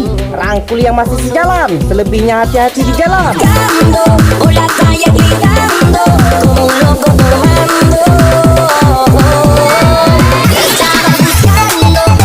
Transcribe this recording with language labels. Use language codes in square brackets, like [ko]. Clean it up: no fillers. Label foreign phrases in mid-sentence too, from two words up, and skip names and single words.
[id] Rangkul yang masih sejalan, selebihnya hati-hati di jalan. [es] Por la calle gritando como un loco tomando. Estaba buscando.